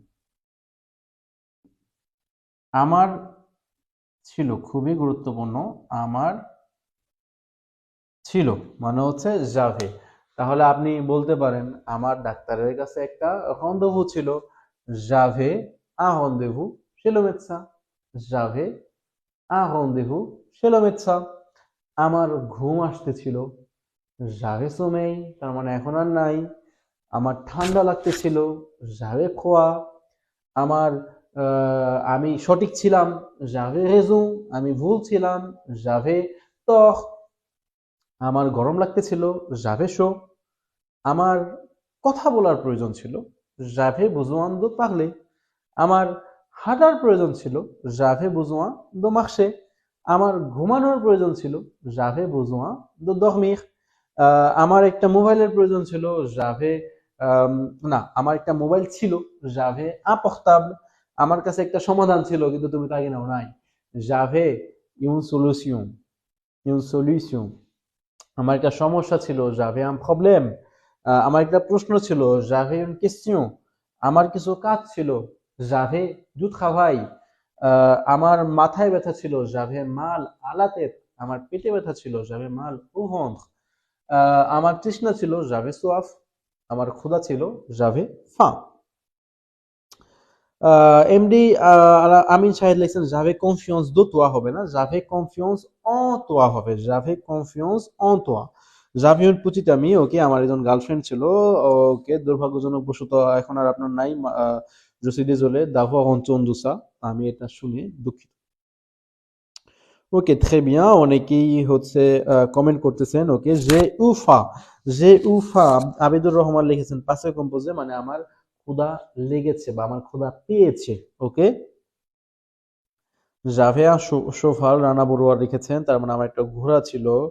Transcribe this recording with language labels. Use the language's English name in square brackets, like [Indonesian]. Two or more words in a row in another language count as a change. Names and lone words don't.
[Bangla] আমার ছিল খুবই গুরুত্বপূর্ণ। আমার ছিল মানে হচ্ছে যাবে। তাহলে আপনি বলতে পারেন আমার ডাক্তারের কাছে একটা রন্ধেভু ছিল। [French] যাবে un rendez-vous chez le médecin. যাবে un rendez-vous chez le médecin. [Bangla] আমার ঘুম আসতেছিল। [French] j'avais sommeil, [Bangla] তার মানে এখন আর নাই। আমার ঠান্ডা লাগতেছিল। [French] j'avais froid. [Bangla] আমার আমি সঠিক ছিলাম। [French] j'avais raison. [Bangla] আমি ভুল ছিলাম। [French] j'avais tort. [Bangla] আমার গরম লাগতেছিল। [French] j'avais chaud. [Bangla] আমার কথা বলার প্রয়োজন ছিল। [French] j'avais besoin de parler. [Bangla] আমার হাঁটার প্রয়োজন ছিল। [French] j'avais besoin de marcher. [Bangla] আমার ঘুমানোর প্রয়োজন ছিল। [French] j'avais besoin de dormir. [Bangla] আমার একটা মোবাইলের প্রয়োজন ছিল। j'avais না, আমার একটা মোবাইল ছিল। [French] j'avais un portable. [Bangla] আমার কাছে একটা সমাধান ছিল কিন্তু তুমি তা নাও নাই। [French] j'avais une solution. une solution. [Bangla] আমার একটা সমস্যা ছিল। [French] j'avais un problème. [Bangla] আমার একটা প্রশ্ন ছিল। [French] j'avais une question. [Bangla] আমার কিছু কাজ ছিল। [French] j'avais du travail. [Bangla] আমার মাথায় ব্যথা ছিল। [French] j'avais mal à la tête. [Bangla] আমার পেটে ব্যথা ছিল। [French] j'avais mal au ventre. [Bangla] আমার তৃষ্ণা ছিল। [French] j'avais soif. [Bangla] আমার ক্ষুধা ছিল। [French] j'avais faim. [Bangla] এমডি আমিন শাহিদ লিখছেন [French] j'avais confiance de toi [Bangla] হবে না, [French] j'avais confiance en toi হবে। j'avais confiance en toi. j'avais une petite amie, [Bangla] ওকে, আমার একজন গার্লফ্রেন্ড ছিল। ওকে, দুর্ভাগ্যজনক বশত এখন আর আপনার নাই। [French] je suis désolé d'avoir entendu ça. [Bangla] আমি এটা শুনে দুঃখিত। ওকে, [French] très bien, [Bangla] অনেকেই হচ্ছে কমেন্ট করতেছেন। ওকে, যে উফা আবিদুর রহমান লিখেছেন [French] passé composé [Bangla] মানে আমার ক্ষুধা লেগেছে বা আমার ক্ষুধা পেয়েছে। ওকে, জাভেয়া সোফাল রানা বড়ুয়া লিখেছেন তার মানে আমার একটা ঘোড়া ছিল।